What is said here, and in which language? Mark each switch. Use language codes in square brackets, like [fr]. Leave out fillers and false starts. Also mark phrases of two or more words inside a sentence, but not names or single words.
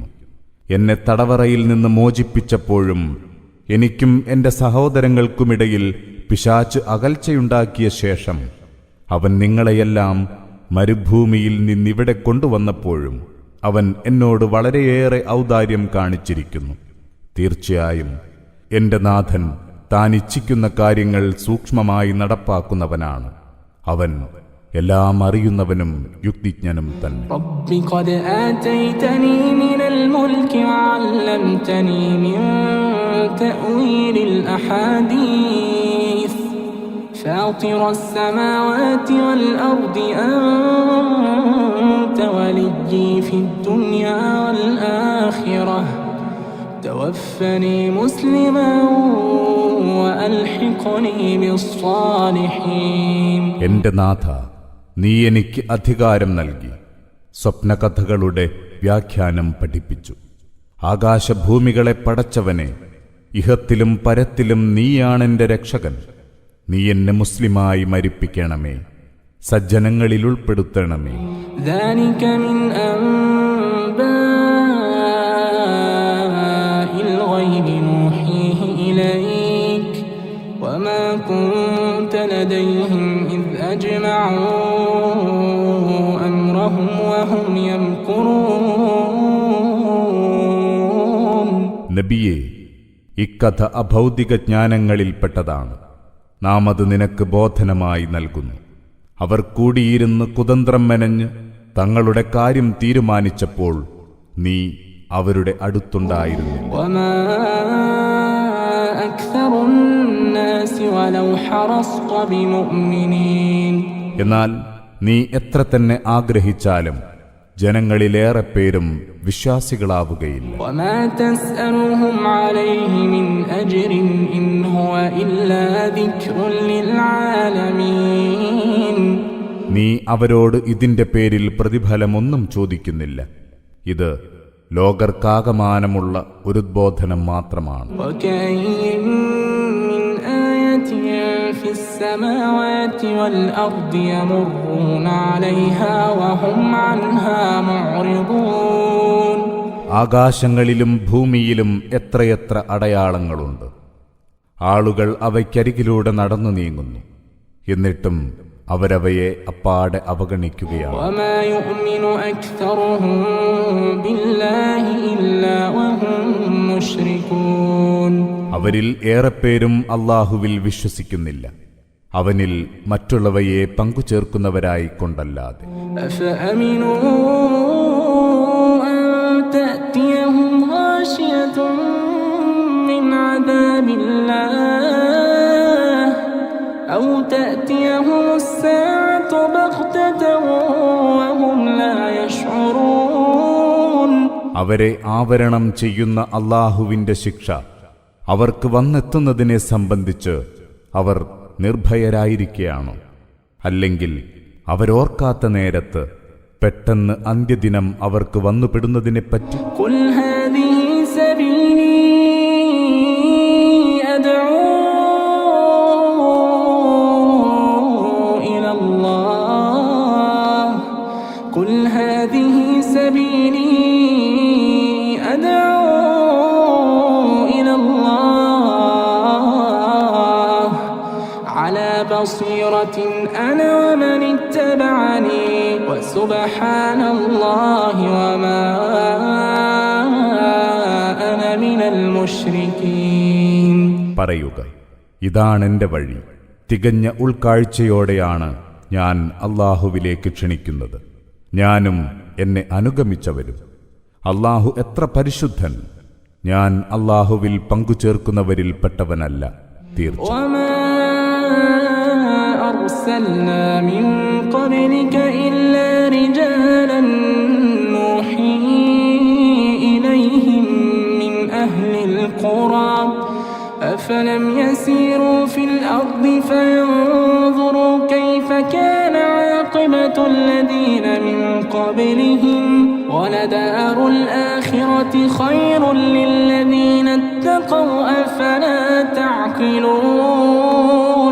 [ml] എന്നെ തടവറയിൽ നിന്ന് മോചിപ്പിച്ചപ്പോഴും എനിക്കും എന്റെ സഹോദരങ്ങൾക്കുമിടയിൽ പിശാച് അകൽച്ചയുണ്ടാക്കിയ ശേഷം അവൻ നിങ്ങളെയെല്ലാം മരുഭൂമിയിൽ നിന്നിവിടെ കൊണ്ടുവന്നപ്പോഴും അവൻ എന്നോട് വളരെയേറെ ഔദാര്യം കാണിച്ചിരിക്കുന്നു. തീർച്ചയായും എന്റെ നാഥൻ താൻ ഇച്ഛിക്കുന്ന കാര്യങ്ങൾ സൂക്ഷ്മമായി നടപ്പാക്കുന്നവനാണ്. അവൻ എല്ലാം അറിയുന്നവനും യുക്തിജ്ഞനും തന്നെ. [ar] رب قد آتيتني من الملك وعلمتني من تأويل الأحاديث فاطر السماوات والأرض أنت وليي في الدنيا والآخرة توفني مسلما وألحقني بالصالحين. [ml] എന്റെ നാഥ, നീ എനിക്ക് അധികാരം നൽകി, സ്വപ്നകഥകളുടെ വ്യാഖ്യാനം പഠിപ്പിച്ചു. ആകാശഭൂമികളെ പടച്ചവനെ, ഇഹത്തിലും പരത്തിലും നീയാണെന്റെ രക്ഷകൻ. നീ എന്നെ മുസ്ലിമായി മരിപ്പിക്കണമേ, സജ്ജനങ്ങളിൽ ഉൾപ്പെടുത്തണമേ. [ar] ذلك من أنباء الغيب نوحيه إليك وما كنت لديهم إذ أجمعوا أمرهم وهم يمكرون. [ml] നബിയെ, ഇക്കഥ അഭൗതിക ജ്ഞാനങ്ങളിൽപ്പെട്ടതാണ്. നാം അത് നിനക്ക് ബോധനമായി നൽകുന്നു. അവർ കൂടിയിരുന്ന് കുതന്ത്രം മെനഞ്ഞ് തങ്ങളുടെ കാര്യം തീരുമാനിച്ചപ്പോൾ നീ അവരുടെ അടുത്തുണ്ടായിരുന്നില്ല. [ar] وما أكثر الناس ولو حرصت بمؤمنين. [ml] എന്നാൽ നീ എത്ര തന്നെ ആഗ്രഹിച്ചാലും ജനങ്ങളിലേറെ പേരും വിശ്വാസികളാവുകയില്ല. [ar] وما تسألهم عليه من أجر إن هو إلا ذكر للعالمين. [ml] നീ അവരോട് ഇതിന്റെ പേരിൽ പ്രതിഫലമൊന്നും ചോദിക്കുന്നില്ല. ഇത് ലോകർക്കാകമാനമുള്ള ഒരു ഉദ്ബോധനം മാത്രമാണ്. [ar] وكأين من آية في السماوات والأرض يمرون عليها وهم عنها معرضون. [ml] ആകാശങ്ങളിലും ഭൂമിയിലും എത്രയെത്ര അടയാളങ്ങളുണ്ട്. ആളുകൾ അവയ്ക്കരികിലൂടെ നടന്നു നീങ്ങുന്നു, എന്നിട്ടും അവരവയെ അപ്പാടെ അവഗണിക്കുകയാണ്. [ar] وما يؤمن أكثرهم بالله إلا وهم مشركون. [ml] അവരിൽ ഏറെപ്പേരും അല്ലാഹുവിൽ വിശ്വസിക്കുന്നില്ല, അവനിൽ മറ്റുള്ളവയെ പങ്കുചേർക്കുന്നവരായിക്കൊണ്ടല്ലാതെ. [ar] أفأمنوا أن تأتيهم غاشية من عذاب الله أو تأتيهم الساعة بغتة وهم لا يشعرون. [ml] അവരെ ആവരണം ചെയ്യുന്ന അല്ലാഹുവിന്റെ ശിക്ഷ അവർക്ക് വന്നെത്തുന്നതിനെ സംബന്ധിച്ച് അവർ നിർഭയരായിരിക്കുകയാണോ? അല്ലെങ്കിൽ അവരോർക്കാത്ത നേരത്ത് പെട്ടെന്ന് അന്ത്യദിനം അവർക്ക് വന്നുപെടുന്നതിനെപ്പറ്റി? [ar] قل هذه سبيلي أدعو إلى الله قل هذه سبيلي أدعو إلى الله على بصيرة أنا ومن اتبعني وسبحان الله وما أنا من المشركين. [ml] പറയുക, ഇതാണെന്റെ വഴി. തികഞ്ഞ ഉൾക്കാഴ്ചയോടെയാണ് ഞാൻ അല്ലാഹുവിലേക്ക് ക്ഷണിക്കുന്നത്, ഞാനും എന്നെ അനുഗമിച്ചവരും. അല്ലാഹു എത്ര പരിശുദ്ധൻ! ഞാൻ അല്ലാഹുവിൽ പങ്കുചേർക്കുന്നവരിൽപ്പെട്ടവനല്ല. തീർച്ച [ar] أرسلنا من قبلك إلا رجالا نوحي إليهم من أهل القرى أفلم يسيروا في الأرض فينظروا كيف كان عاقبة الذين من قبلهم ولدار الآخرة خير للذين اتقوا أفلا تعقلون.